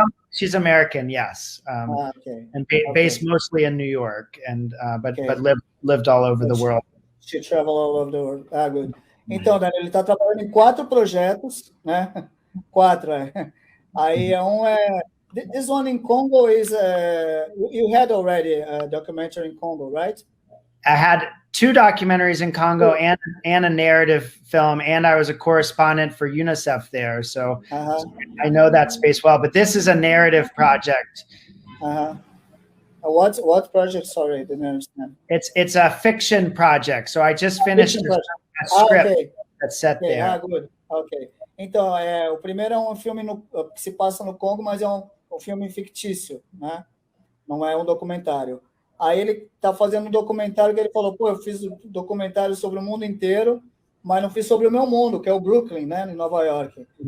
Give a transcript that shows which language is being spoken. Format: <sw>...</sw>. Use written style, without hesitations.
<en>She's American, yes, and based mostly in New York, and but lived all over the world. She traveled all over the world. Ah, good.</en> <pt>Então, Daniel, ele está trabalhando em 4 projetos, né? 4.</pt> <en>Aí this one in Congo is you had already a documentary in Congo, right? I had 2 documentaries in Congo and a narrative film, and I was a correspondent for UNICEF there. So I know that space well, but this is a narrative project. What project? Sorry, I didn't understand. It's a fiction project. So I just finished a script okay. that's set okay. there. Good. Okay.</en> <pt>Então, o primeiro é um filme que se passa no Congo, mas é um filme fictício, né? Não é um documentário. Aí ele está fazendo um documentário que ele falou, pô, eu fiz um documentário sobre o mundo inteiro, mas não fiz sobre o meu mundo, que é o Brooklyn, né, em Nova York.</pt>